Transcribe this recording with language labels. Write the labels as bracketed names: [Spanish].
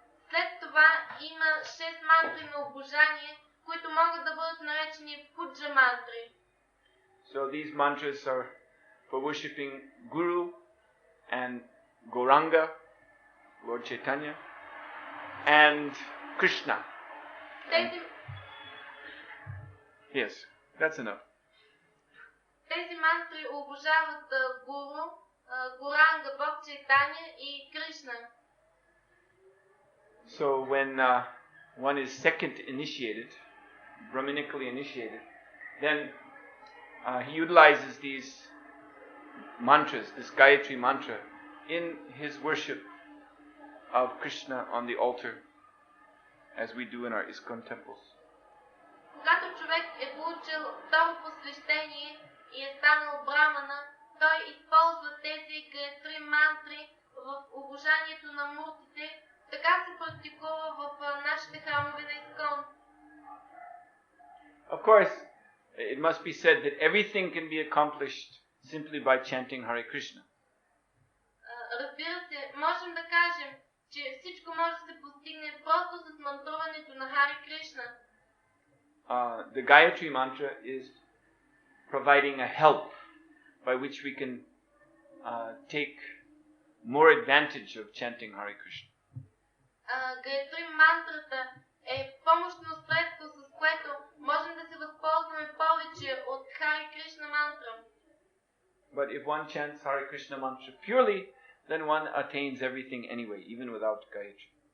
[Bulgarian] След това има 6 мантри на обожание, които могат да бъдат наречени пуджа мантри. [English] So these mantras are for worshipping Guru and Gauranga, Lord Chaitanya, and Krishna. Yes, that's enough. [Bulgarian] Тези мантри обожават Гуру, Гуранга, Бог Чайтаня и Кришна. [English] So when one is second initiated, Brahminically initiated, then he utilizes these mantras, this Gayatri mantra, in his worship of Krishna on the altar, as we do in our ISKCON temples. [Bulgarian] Когато човек е получил второ посвещение и е станал брамана, той използва тези Гайатри мантри в обожанието на муртите. Така се практикува в нашите храмове на ISKCON. [English] Of course, it must be said that everything can be accomplished simply by chanting Hare Krishna. [Bulgarian] Разбира се, можем да кажем, че всичко може да се постигне просто с мантруването на Харе Кришна. [English] the Gayatri mantra is providing a help by which we can take more advantage of chanting Hare Krishna. [Bulgarian] Гайатри мантрата е помощно средство, с което можем да се възползваме повече от Харе Кришна мантра. [English] But if one chants Hare Krishna mantra purely, then one attains everything anyway, even without Gayatri.